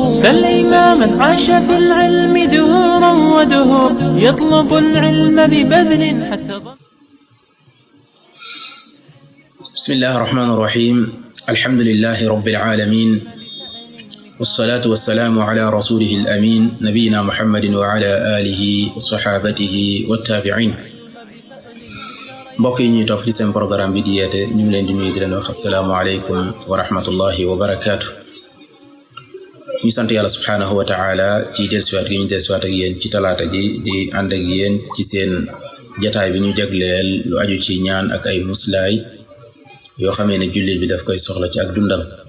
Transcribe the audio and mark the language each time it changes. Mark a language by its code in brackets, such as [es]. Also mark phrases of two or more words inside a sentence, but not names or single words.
[ar] سل إماما عاش في العلم دهورا ودهور يطلب العلم ببذل حتى ضمته. بسم الله الرحمن الرحيم. الحمد لله رب العالمين والصلاة والسلام على رسوله الأمين نبينا محمد وعلى آله وصحابته والتابعين. [wo] mbokk yi ñuy topp ci seen programme bi di yeete ñu ngi leen di nuyu di leen wax [ar] السلام عليكم ورحمة الله وبركاته. [wo] ñu sant yàlla [ar] سبحانه وتعالى [wo] ci dellusiwaat gi ñu dellusiwaat ak yéen ci talaata ji di ànd ak yéen ci seen jataay bi ñu jagleel lu aju ci ñaan ak ay muslaay yoo xamee ne jullit bi daf koy soxla ci ak dundam.